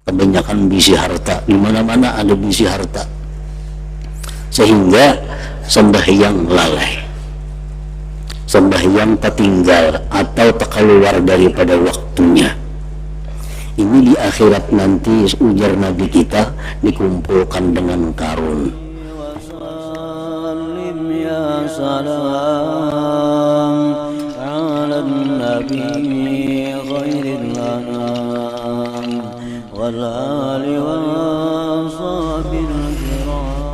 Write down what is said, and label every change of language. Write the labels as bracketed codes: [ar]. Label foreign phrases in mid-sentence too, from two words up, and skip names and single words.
[bjn] kebanyakan bisi harta, di mana-mana ada bisi harta, sehingga sembahyang lalai, sembahyang tertinggal atau terkeluar daripada waktunya. Ini di akhirat nanti, ujar Nabi kita, dikumpulkan dengan karun. [ar] يا سلام على النبي خير الأنام والآل وصحب الكرام.